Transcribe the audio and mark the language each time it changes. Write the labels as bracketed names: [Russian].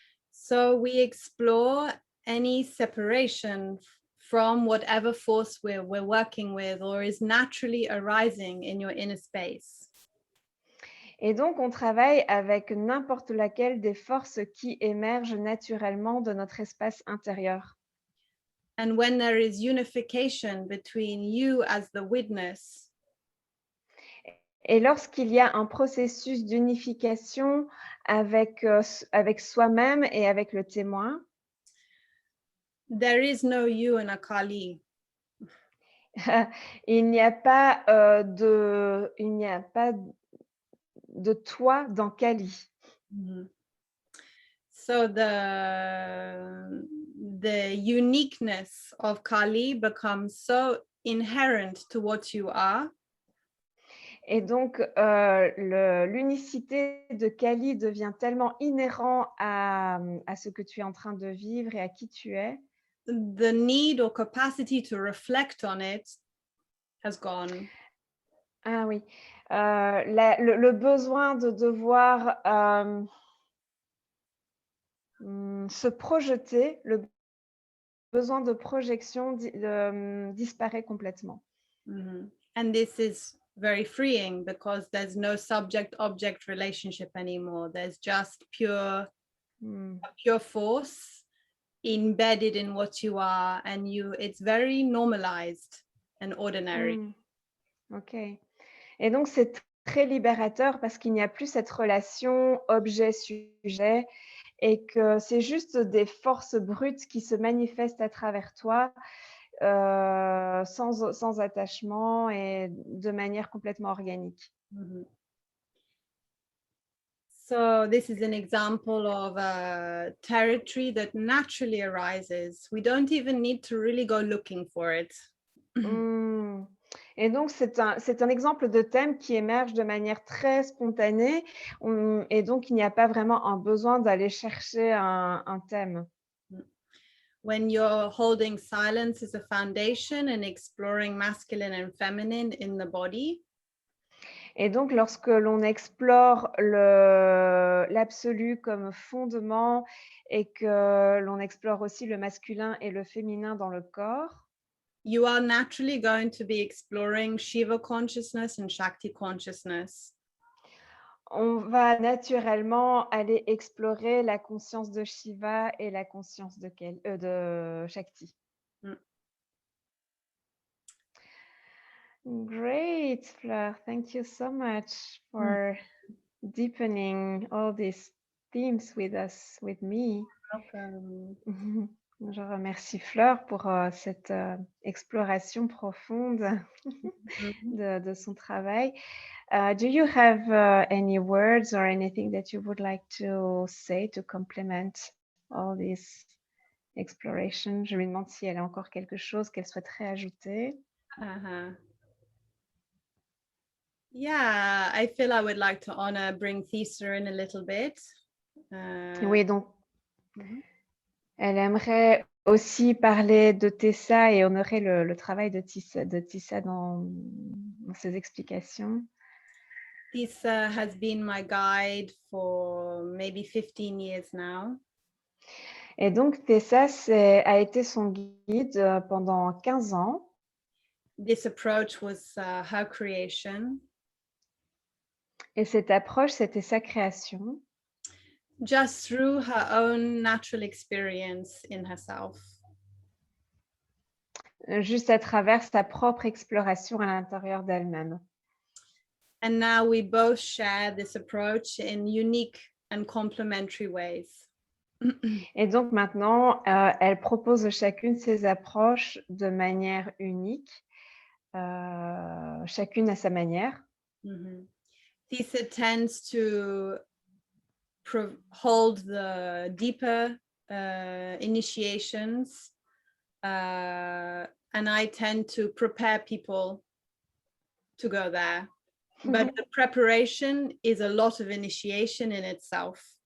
[English] So we explore any separation from whatever force we're working with or is naturally arising in your inner space. [French] Et donc on travaille avec n'importe laquelle des forces qui émergent naturellement de notre espace intérieur. [English] And when there is unification between you as the witness [French] Et lorsqu'il y a un processus d'unification avec, avec soi-même et avec le témoin, [English] there is no you in a Kali. [French] il n'y a pas, de toi dans Kali. Mhm. [English] So the uniqueness of Kali becomes so inherent to what you are [French] Et donc, l'unicité de Kali devient tellement inhérent à ce que tu es en train de vivre et à qui tu es. [English] the need or capacity to reflect on it has gone. [French] Ah oui, le besoin de devoir, se projeter, le besoin de projection disparaît complètement. Mhm. [English] And this is very freeing because there's no subject-object relationship anymore. There's just pure force embedded in what you are, and it's very normalized and ordinary. OK. [French] Et donc c'est très libérateur parce qu'il n'y a plus cette relation objet-sujet et que c'est juste des forces brutes qui se manifestent à travers toi, sans attachement et de manière complètement organique. Mhm. [English] So this is an example of a territory that naturally arises. We don't even need to really go looking for it. Mmh. [French] Et donc c'est un exemple de thème qui émerge de manière très spontanée, et donc il n'y a pas vraiment un besoin d'aller chercher un thème. [English] When you're holding silence as a foundation and exploring masculine and feminine in the body, [French] Et donc lorsque l'on explore l'absolu comme fondement et que l'on explore aussi le masculin et le féminin dans le corps, [English] you are naturally going to be exploring Shiva consciousness and Shakti consciousness. [French] on va naturellement aller explorer la conscience de Shiva et la conscience de Shakti. Mm. [English] Great, Fleur. Thank you so much for deepening all these themes with us, with me. Welcome. [French] Je remercie Fleur pour cette exploration profonde de son travail. [English] Do you have any words or anything that you would like to say to complement all this exploration? [French] Je lui demande si elle a encore quelque chose qu'elle souhaiterait ajouter. Uh-huh. [English] Yeah, I feel I would like to honor Bring Thesa in a little bit. [French] Oui, donc Mhm. elle aimerait aussi parler de Tessa et honorer le travail de Tissa dans ses explications. [English] Thesa has been my guide for maybe 15 years now. [French] Et donc Tessa a été son guide pendant 15 ans. [English] this approach was her creation, [French] Et cette approche, c'était sa création, [English] just through her own natural experience in herself. [French] juste à travers sa propre exploration à l'intérieur d'elle-même. [English] And now we both share this approach in unique and complementary ways. [French] Et donc maintenant, elle propose chacune ses approches de manière unique, chacune à sa manière. Mhm. [English] Tisa tends to hold the deeper initiations, and I tend to prepare people to go there. But the preparation is a lot of initiation in itself.